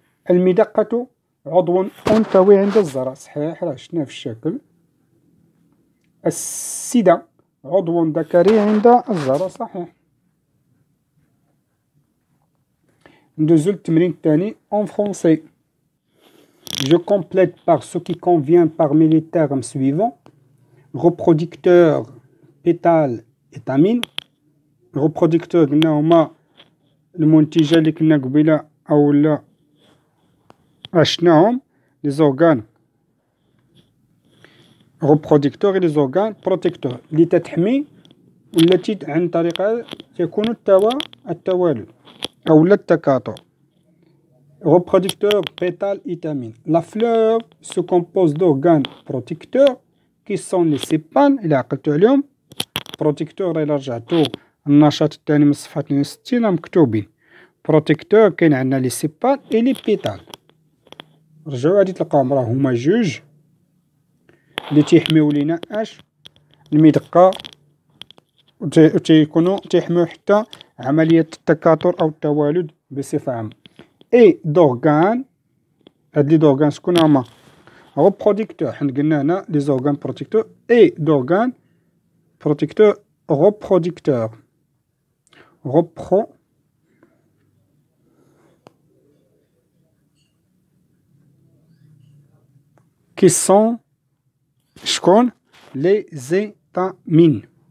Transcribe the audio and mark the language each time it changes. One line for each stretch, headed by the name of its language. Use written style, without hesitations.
Arabic: المدقة عضو أنثوي عند الزرع، صحيح، راه شفناه في الشكل. السدة عضو ذكري عند الزرع، صحيح. ندوزو للتمرين الثاني en français.
French: Je complète par ce qui convient parmi les termes suivants. Reproducteur, pétale, étamine.
Arabic: reproducteur قلنا هما المنتجة اللي كنا قبيلة أو لا عشناهم، لي زورغان reproducteur et les organes protecteurs اللي تتحمي والتي عن طريقها يكون التوالد أو لا التكاثر.
French: reproducteur, pétale, étamine. La fleur se compose d'organes protecteurs qui sont les sépanes.
Arabic: إلا عقلتو عليهم protecteur إلا رجعتو النشاط الثاني من الصفحة 62 مكتوبين protecteur. كاين عندنا لي سيبان اي لي بيتال، رجعوا غادي تلقاهم، راه هما جوج اللي تيحميو لينا المدقة وتيكونوا تيحميو حتى عملية التكاثر أو التوالد بصفة عامة. اي دورغان، هاد لي دورغان شكون هما؟ reproducteur، حنا قلنا هنا لي زورغان بروتيكتور.
French: اي دورغان protecteur reproducteur qui sont شكون؟ les étamines.